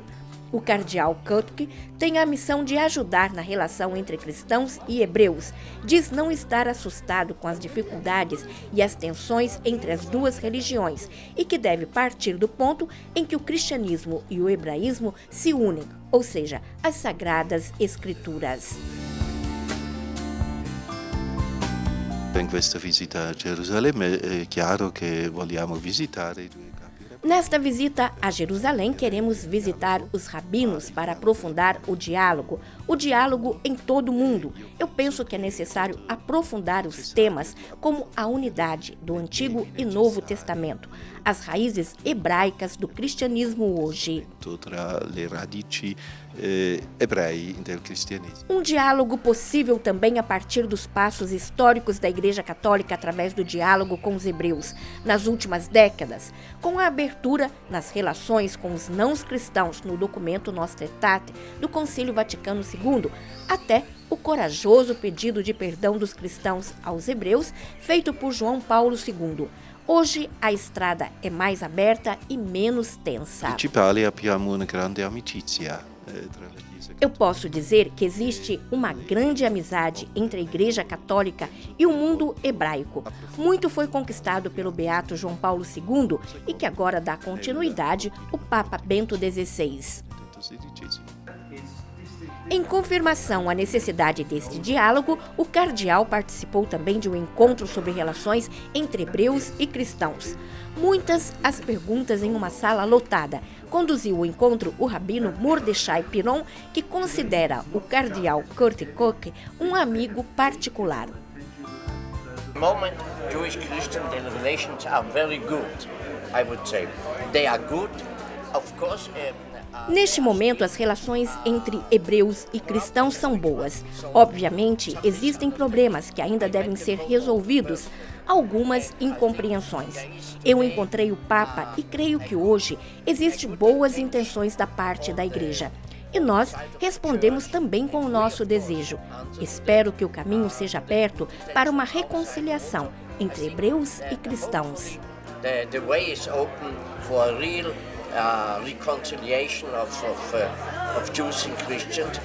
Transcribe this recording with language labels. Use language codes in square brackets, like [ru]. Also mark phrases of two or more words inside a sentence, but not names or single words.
[pt] O cardeal Koch tem a missão de ajudar na relação entre cristãos e hebreus. Diz não estar assustado com as dificuldades e as tensões entre as duas religiões e que deve partir do ponto em que o cristianismo e o hebraísmo se unem, ou seja, as Sagradas Escrituras. [it] In questa visita a Gerusalemme è chiaro che vogliamo visitare. [pt] Nesta visita a Jerusalém, queremos visitar os rabinos para aprofundar o diálogo em todo o mundo. Eu penso que é necessário aprofundar os temas como a unidade do Antigo e Novo Testamento, as raízes hebraicas do cristianismo hoje. [it] Tra le radici ebrei del cristianismo. [pt] Um diálogo possível também a partir dos passos históricos da Igreja Católica através do diálogo com os hebreus nas últimas décadas, com a abertura nas relações com os não-cristãos no documento Nostra Aetate do Concílio Vaticano II, até o corajoso pedido de perdão dos cristãos aos hebreus feito por João Paulo II. Hoje a estrada é mais aberta e menos tensa. [it] Principale abbiamo una grande amicizia [pt] Eu posso dizer que existe uma grande amizade entre a Igreja Católica e o mundo hebraico. Muito foi conquistado pelo beato João Paulo II e que agora dá continuidade o Papa Bento XVI. Em confirmação à necessidade deste diálogo, o cardeal participou também de um encontro sobre relações entre hebreus e cristãos. Muitas as perguntas em uma sala lotada. Conduziu o encontro o rabino Mordechai Piron, que considera o cardeal Kurt Koch um amigo particular. [en] Moment, Jewish-Christian relations are very good, I would say. They are good, of course. [pt] Neste momento, as relações entre hebreus e cristãos são boas. Obviamente, existem problemas que ainda devem ser resolvidos, algumas incompreensões. Eu encontrei o Papa e creio que hoje existem boas intenções da parte da Igreja. E nós respondemos também com o nosso desejo. Espero que o caminho seja aberto para uma reconciliação entre hebreus e cristãos. [en] The way is open for a real reconciliation of Jews and Christians.